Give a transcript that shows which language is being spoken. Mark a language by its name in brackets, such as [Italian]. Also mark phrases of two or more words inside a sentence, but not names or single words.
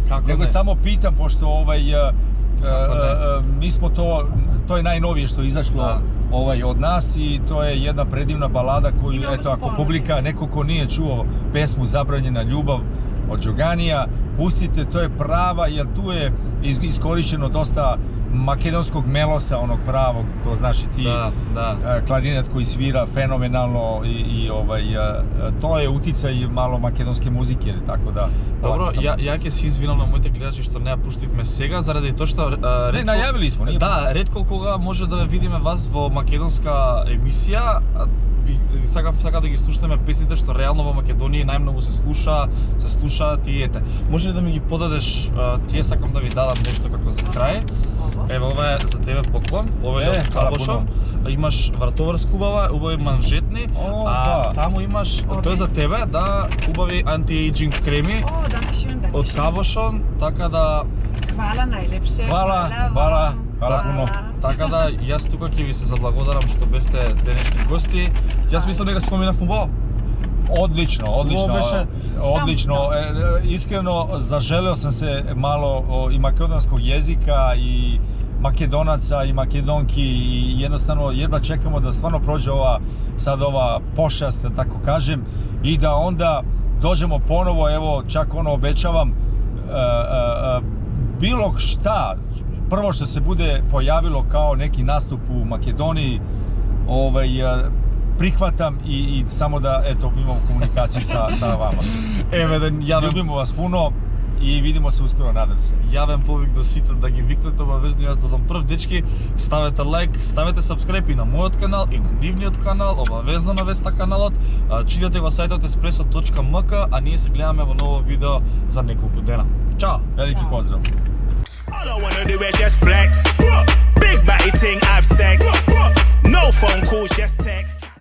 [Serbian] Nego samo pitam, pošto mi smo to je najnovije što je izašlo od nas i to je jedna predivna balada koju, eto, ako publika, neko ko nije čuo pesmu Zabranjena ljubav od Đoganija, pustite, to je prava, jer tu je iskorišteno dosta makedonskog melosa, onog pravog, to znaš i ti, klarinet koji svira fenomenalno i to je uticaj malo makedonske muzike, tako da... Dobro, ja [Macedonian] ќе се извинам на моите гледачи што не ја пуштивме сега, заради тоа што не најавили смо. Да, ретко кога може да видиме вас во македонска емисија, сака да ги слушаме песните што реално во Македонија најмногу се слушаат и ете. Може ли да ми ги подадеш, тие сакам да ви дадам нешто како за крај. Ево, ова е за тебе поклон, ова е од Кабошон. Имаш вратоврска убави манжетни, а таму имаш, тоа е за тебе, убави анти-ејджинг креми од Кабошон, така да... [Serbian] Hvala najlepše. Hvala. Hvala puno. [Macedonian] Така да, јас тука ќе ви се заблагодарам што бевте денешни гости. Јас мислам дека се помина фудбал. [Serbian] Odlično. Iskreno zaželeo sam se malo i makedonskog jezika i Makedonaca i Makedonki i jednostavno jedva čekamo da stvarno prođe ova pošast, da tako kažem, i da onda dođemo ponovo, evo čak obećavam bilo šta, prvo što se bude pojavilo kao neki nastup u Makedoniji, prihvatam i samo da imamo komunikaciju sa vama. Ljubimo vas puno и видимо се ускоро, надам се. [Macedonian] Јавен повик до сите да ги викнете обавезно, јас додам прв, дечки, ставете лайк, ставете сабскрайб и на мојот канал и на нивниот канал, обавезно навесте каналот, читате во сајтот espresso.mk, а ние се гледаме во ново видео за неколку дена. Чао! [Serbian] Велики поздрав! [English] All I wanna do is just flex. Big body thing, have sex. No phone calls, just text.